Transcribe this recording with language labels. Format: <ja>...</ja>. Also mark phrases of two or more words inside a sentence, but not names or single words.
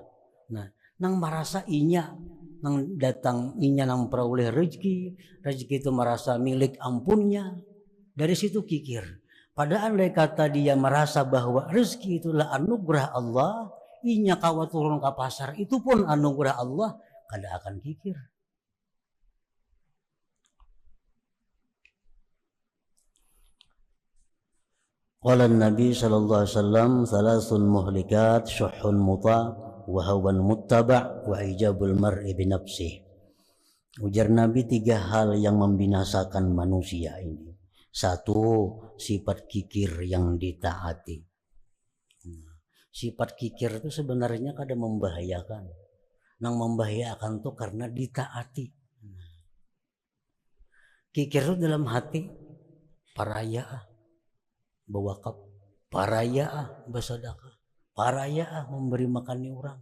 <bjn>Nah, nang merasa inya, nang datang inya nang peroleh rezeki.</bjn> <id>Rezeki itu merasa milik ampunnya. Dari situ kikir. Padahal andai kata dia merasa bahwa rezeki itulah anugerah Allah,</id> <bjn>inya kawa</bjn> <id>turun ke pasar, itu pun anugerah Allah, kada akan kikir.</id> <ar>قال النبي صلى الله عليه وسلم ثلاث مهلكات شح مطاع وهوى متبع وإعجاب المرء بنفسه."</ar> <id>Ujar Nabi, 3 hal yang membinasakan manusia ini. 1, sifat kikir yang ditaati. Sifat kikir itu sebenarnya kada membahayakan. Nang membahayakan tuh karena ditaati. Kikir itu dalam hati paraya, bewakaf. Paraya bersedekah, paraya memberi makan orang.</id>